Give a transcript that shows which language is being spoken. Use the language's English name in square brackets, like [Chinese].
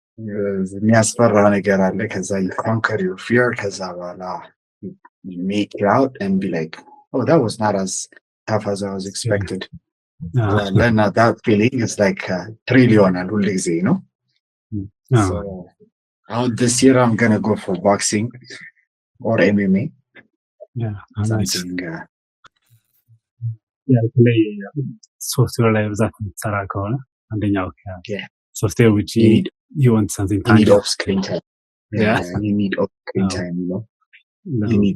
[Amharic] የሚያስፈራ ነገር አለ። ከዛ [English] you conquer your fear [Amharic] ከዛ በኋላ [English] you make it out and be like, oh, that was not as tough as I was expected. And that feeling is like thrill [Amharic] ይሆናል ሁል ጊዜ ነው። [English] So this year I'm gonna go for boxing or MMA. Something [Amharic] በተለይ ሶፍትዌር ላይ ብዛት የምትሰራ ከሆነ አንደኛው ሶፍትዌር ውጪ [English] you want something you need off screen time. You need off screen time, you know.